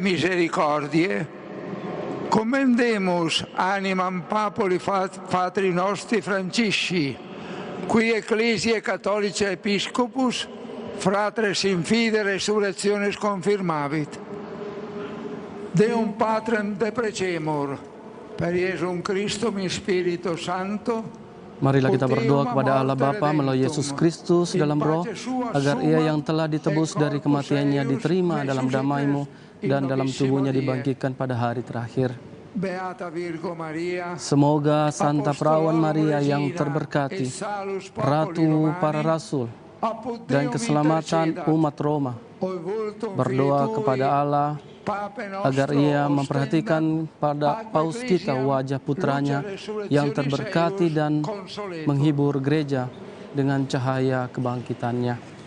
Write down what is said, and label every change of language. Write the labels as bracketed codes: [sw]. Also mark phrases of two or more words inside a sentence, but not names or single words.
[la] misericordie, commendemus animam Papuli Patri nostri Francisci, qui Ecclesiae Catholicae Episcopus, fratres in fide resurrectionis confirmavit. Deum Patrem deprecemur, per Iesum Christum in Spiritu Santo. [id] Marilah kita berdoa kepada Allah Bapa melalui Yesus Kristus dalam roh, agar Ia yang telah ditebus dari kematiannya diterima dalam damai-Mu dan dalam tubuhnya dibangkitkan pada hari terakhir. Semoga Santa Perawan Maria yang terberkati, Ratu para Rasul, dan keselamatan umat Roma, berdoa kepada Allah agar Ia memperhatikan pada paus kita wajah putranya yang terberkati dan menghibur gereja dengan cahaya kebangkitannya.